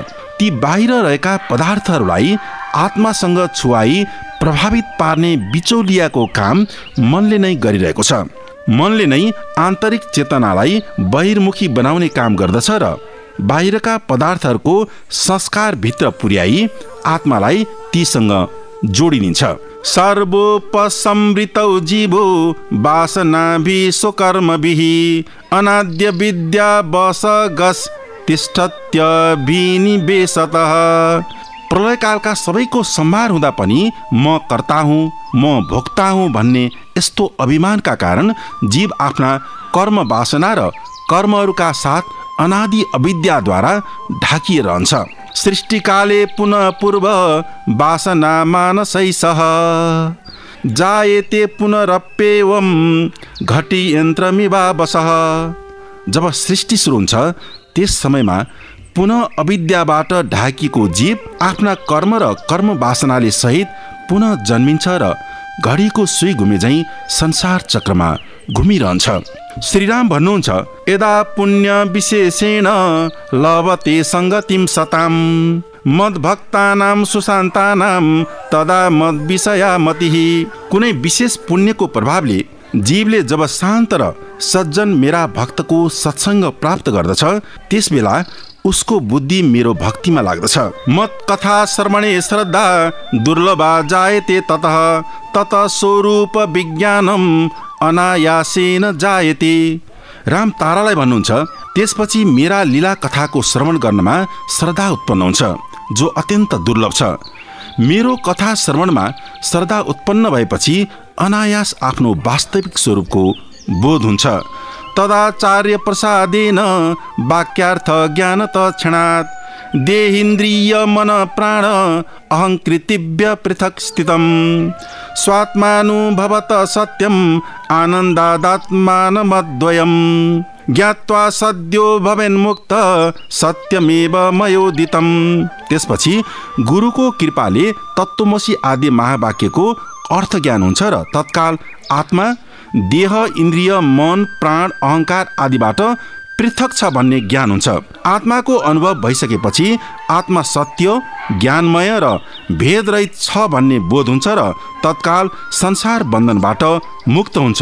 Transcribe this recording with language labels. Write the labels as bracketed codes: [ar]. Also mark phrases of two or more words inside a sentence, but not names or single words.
[ne] ती बाहिर रहेका पदार्थहरूलाई आत्मासँग छुवाई प्रभावित पार्ने बिचौलियाको काम मनले नै गरिरहेको छ। मनले नै आन्तरिक चेतनालाई बहिर्मुखी बनाउने काम गर्दछ र बाहिरका पदार्थहरूको संस्कार भित्र पुर्याई आत्मालाई तीसँग जोडिदिन्छ। [sa] सर्वोपसंवृतौ जीवो वासनाभि स्वकर्मभिः अनाद्य विद्या वशगस् तिष्ठत्यभिनिवेशतः। [ne] प्रलयकालका सबैको संहार हुँदा पनि म कर्ता हुँ, म भोक्ता हुँ भन्ने यस्तो अभिमानका कारण जीव आफ्ना कर्म वासना र कर्महरूका साथ अनादि अविद्याद्वारा ढाकिएर रहन्छ। [sa] सृष्टिकाले पुनः पूर्व वासना मानसै सह जायते पुनरप्येवं घटी यन्त्रमिवावसः। [ne] जब सृष्टि सुरु हुन्छ त्यस समयमा पुनः अविद्याबाट ढाकिएको जीव आफ्ना कर्म र कर्म वासनाले सहित पुनः जन्मिन्छ र घडीको सुई घुमे झैं संसार चक्रमा घुमिरहन्छ। श्रीराम भन्नुहुन्छ, [sa] यदा पुण्य विशेषेण लभते संगतिम सताम मद्भक्तानां सुशान्तानां तदा मद विषया मतिः। [ne] कुनै विशेष पुण्यको प्रभावले जीवले जब शान्त र सज्जन मेरा भक्तको सत्संग प्राप्त गर्दछ त्यसबेला उसको बुद्धि मेरो भक्तिमा लाग्दछ। [sa] मत कथा श्रवणे श्रद्धा दुर्लभा जायते ततः ततः स्वरूप विज्ञानम अनायासेन जायते। [ne] राम तारालाई भन्नुहुन्छ, त्यसपछि मेरा लीला कथाको श्रवण गर्नमा श्रद्धा उत्पन्न हुन्छ जो अत्यन्त दुर्लभ छ। मेरो कथा श्रवणमा श्रद्धा उत्पन्न भएपछि अनायास आफ्नो वास्तविक स्वरूपको बोध हुन्छ। [sa] तदाचार्य प्रसादेन वाक्यार्थ ज्ञान तत्क्षणात् देहिन्द्रिय मन प्राण अहंकृतिभ्य पृथक स्थितम् स्वात्मानुभवत सत्यम आनन्दादात्मानमद्वयम् ज्ञात्वा सद्यो भवेन्मुक्त सत्यमेव मयोदितम्। [ne] त्यसपछि गुरुको कृपाले तत्त्वमसि आदि महावाक्यको अर्थ ज्ञान हुन्छ र तत्काल आत्मा देह इन्द्रिय मन प्राण अहंकार आदिबाट पृथक छ भन्ने ज्ञान हुन्छ। आत्माको अनुभव भइसकेपछि आत्मा सत्य ज्ञानमय र भेदरहित छ भन्ने बोध हुन्छ र तत्काल संसार बन्धनबाट मुक्त हुन्छ।